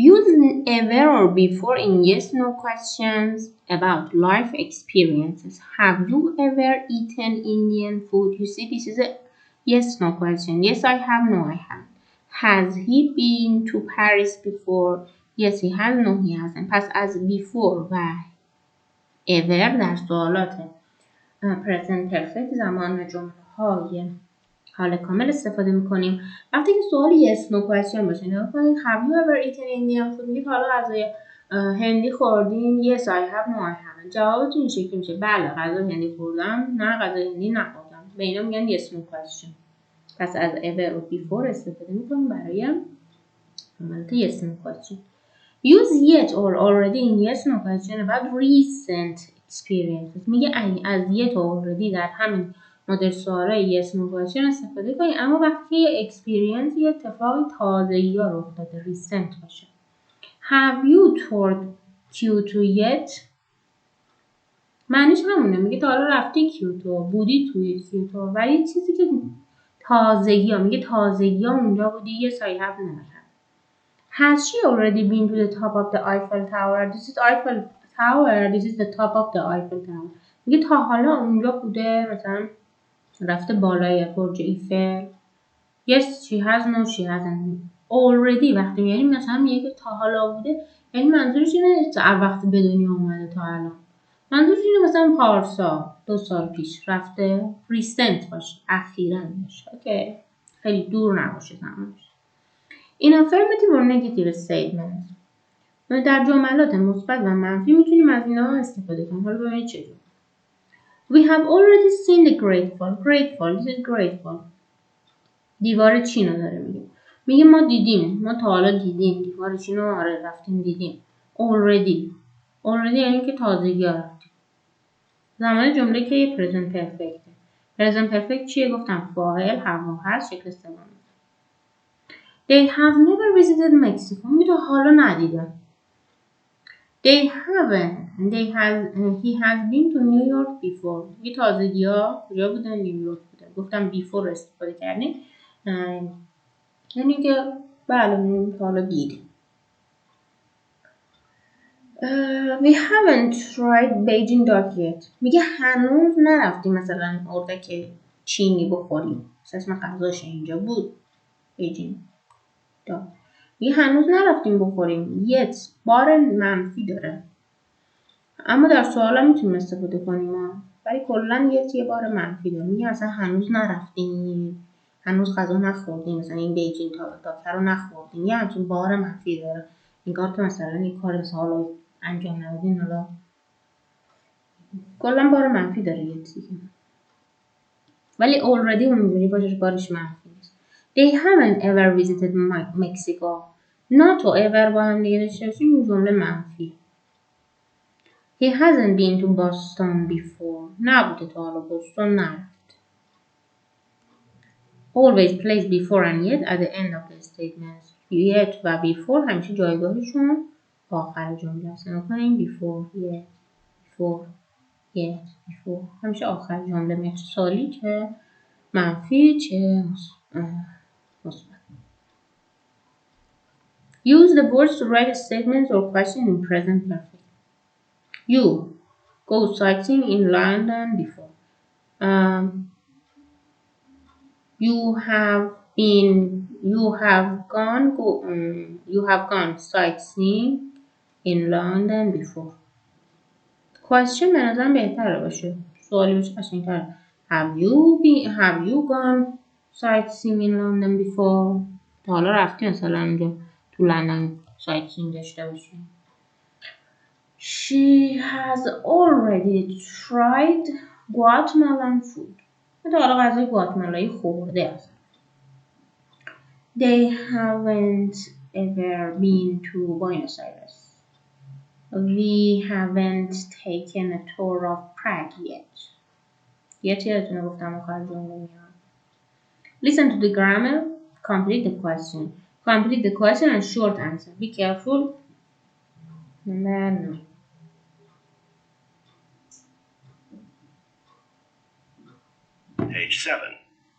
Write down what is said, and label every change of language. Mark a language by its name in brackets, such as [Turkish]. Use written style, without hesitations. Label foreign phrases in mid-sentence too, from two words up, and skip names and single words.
[English] Use ever or before in yes/no questions about life experiences. Have you ever eaten Indian food? You see, this is a yes/no question. Yes, I have. No, I haven't. Has he been to Paris before? Yes, he has. No, he hasn't. [Persian] پس از before و ever در سوالات [English] present perfect [Persian] زمان جمله های حال کامل استفاده میکنیم. وقتی که سوال [English] yes no question [Persian] باشه نگاه کنید [English] have you ever eaten Indian food [Persian] میگید حالا غذای هندی خوردین [English] yes I have no I haven't. [Persian] جوابتون این شکلی میشه بله غذای هندی خوردم نه غذای هندی نخوردم. به اینا میگن [English] yes no question. [Persian] پس از ever و before استفاده میکنیم برای عملت [English] yes no question. Use yet or already in yes no question about recent experiences. [Persian] میگه از [English] yet or already [Persian] در همین مدل سوالای [English] yes no question [Persian] استفاده کنید اما وقتی یه experience یه اتفاق تازه‌ای یا رخ داده recent باشه. [English] Have you toured Kyoto yet؟ [Persian] معنیش همونه میگه تا حالا رفتی کیوتو بودی توی کیوتو ولی چیزی که تازگی ها میگه تازگی ها اونجا بودی [English] yes I have never. Has she already been to the top of the Eiffel Tower? This is Eiffel Tower. This is the top of the Eiffel Tower. [Persian] میگه تا حالا اونجا بوده مثلا رفته بالای برج ایفل. [English] Yes, she has. No, she hasn't. [Persian] Already وقتی میگیم مثلا میگه که تا حالا بوده یعنی منظورش اینه وقتی به دنیا اومده تا الان. منظورش اینه مثلا پارسا 2 سال پیش رفته recent باشه اخیراً باشه. اوکی خیلی دور نباشه زمانش. این affirmative و [English] negative statement [Persian] در جملات مثبت و منفی میتونیم از اینا استفاده کنیم. حالا ببینید چجور. [English] We have already seen the Great Wall. Great Wall. This is Great Wall. [Persian] دیوار چین رو داره میگه. میگه ما دیدیم. ما تا حالا دیدیم. دیوار چین رو آره رفتیم دیدیم. Already. Already یعنی که تازگی ها رفتیم. زمان جمله که یه [English] present perfect. present perfect [Persian] چیه گفتم؟ فاعل هم هست شکل سوم. [English] They have never visited Mexico. [Persian] میگه تا حالا ندیدن. [English] They haven't. He has been to New York before. [Persian] یه تازگی ها کجا بودن؟ نیویورک بودن. گفتم before استفاده کردیم. یعنی که بله حالا دید. [English] We haven't tried Beijing duck yet. [Persian] میگه هنوز نرفتیم مثلا اردک چینی بخوریم. اسم غذاش اینجا بود. Beijing duck. میگه هنوز نرفتیم بخوریم. Yet بار منفی داره. اما در سوال هم میتونیم استفاده کنیم ولی کلا یه بار منفی داره. میگه اصلا هنوز نرفتیم هنوز غذا نخوردیم مثلا این بیجینگ داکر رو نخوردیم یه همچین بار منفی داره انگار که مثلا این کار سال انجام ندادین حالا کلا بار منفی داره یه چیزی ولی already اونجوری باشش بارش منفی نیست. [English] They haven't ever visited Mexico. [Persian] not و ever با هم دیگه داشته باشیم این جمله منفی. [English] He hasn't been to Boston before. [Persian] نبوده تا حالا بوستون نرفت. [English] Always place before and yet at the end of the statement. [Persian] Yet و before همیشه جایگاهشون آخر جمله است. [English] نکنیم before, yet, before, yet, before. [Persian] همیشه آخر جمله میاد. چه سالی چه منفی چه مثبت. [English] Use the words to write statements or questions in present perfect. You go sightseeing in London before. You have gone sightseeing in London before. [Persian] Question به نظرم بهتره باشه. سوالی باشه قشنگ‌تره. [English] Have you gone sightseeing in London before? [Persian] تا حالا رفتی مثلا اونجا تو لندن sightseeing داشته باشی. [English] She has already tried Guatemalan food. [Persian] تا حالا غذای گواتمالایی خورده است. [English] They haven't ever been to Buenos Aires. We haven't taken a tour of Prague yet. [Persian] Yet یادتونه گفتم آخر جمله میاد. [English] Listen to the grammar. Complete the question. Complete the question and short answer. Be careful. No. Page 7.